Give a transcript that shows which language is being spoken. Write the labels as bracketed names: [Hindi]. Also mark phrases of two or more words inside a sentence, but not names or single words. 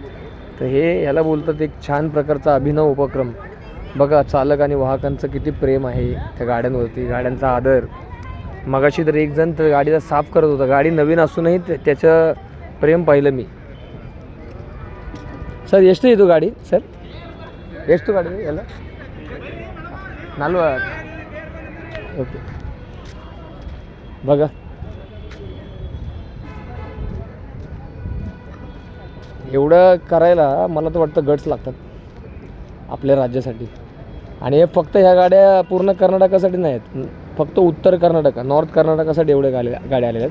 [Marathi] तर हे ह्याला बोलतात एक छान प्रकारचा अभिनव उपक्रम. बघा, चालक आणि वाहकांचं किती प्रेम आहे त्या गाड्यांवरती, गाड्यांचा आदर. मगाशी तर एक जण तर गाडीला साफ करत होता, गाडी नवीन असूनही त्याचं प्रेम पाहिलं मी. [Kannada] सर ಎಷ್ಟು ಇದು ಗಾಡಿ ಸರ್? ಎಷ್ಟು ಗಾಡಿ ಎಲ್ಲ? 40. [Marathi] ओके. बघा, एवढं करायला मला तर वाटतं गट्स लागतात आपल्या राज्यासाठी. आणि हे फक्त ह्या गाड्या पूर्ण कर्नाटकासाठी नाही आहेत, फक्त उत्तर कर्नाटक, नॉर्थ कर्नाटकासाठी एवढे गाड्या आलेल्या आहेत.